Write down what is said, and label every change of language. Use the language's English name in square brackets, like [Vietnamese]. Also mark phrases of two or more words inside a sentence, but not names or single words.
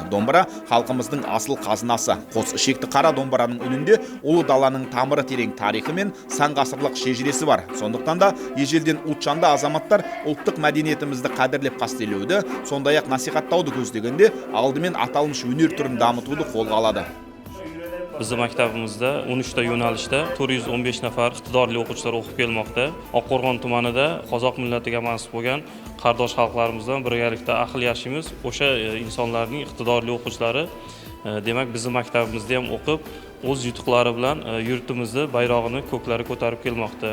[Kazakh] Домбыра халқымыздың асыл қазынасы. Қос ішекті қара домбыраның үнінде ұлы даланың тамыры терең тарихы мен сан ғасырлық шежіресі бар. Сондықтан да ежелден ұлтжанды азаматтар ұлттық мәдениетімізді қадірлеп қастерлеуді, сондай-ақ насихаттауды көздегенде алдымен аталмыш өнер түрін дамытуды қолға алады. Біздің мектебімізде [Uzbek] 13 yo'nalishda 415 nafar iqtidorli o'quvchilar o'qib kelmoqda. Oqqo'rg'on tumanida qozoq millatiga mansub bo'lgan qardosh xalqlarimizdan birgalikda aql yashimiz o'sha insonlarning iqtidorli o'quvchilari demak bizning maktabimizda ham o'qib, o'z yutuqlari bilan yurtimizni bayrog'ini ko'klarga ko'tarib kelmoqda.